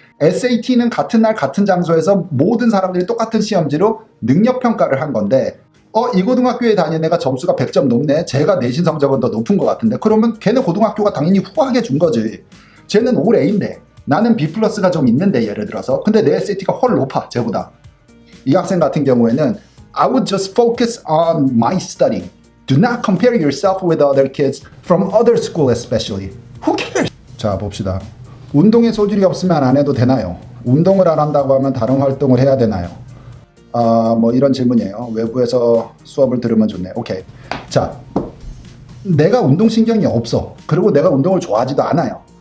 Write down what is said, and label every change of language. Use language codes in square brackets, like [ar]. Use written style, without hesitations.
[ko] SAT는 같은 날 같은 장소에서 모든 사람들이 똑같은 시험지로 능력평가를 한 건데 이 고등학교에 다니는 애가 점수가 100점 높네. 쟤가 내신 성적은 더 높은 것 같은데 그러면 걔네 고등학교가 당연히 후하게 준 거지. 쟤는 올 A인데 나는 B 플러스가 좀 있는데 예를 들어서 근데 내 SAT가 훨 높아 쟤보다. 이 학생 같은 경우에는 [en] I would just focus on my study. Do not compare yourself with other kids from other school especially. Who cares? [ko] 자 봅시다. 운동에 소질이 없으면 안 해도 되나요? 운동을 안 한다고 하면 다른 활동을 해야 되나요? 뭐 이런 질문이에요. 외부에서 수업을 들으면 좋네. 오케이. 자, 내가 운동신경이 없어. 그리고 내가 운동을 좋아하지도 않아요.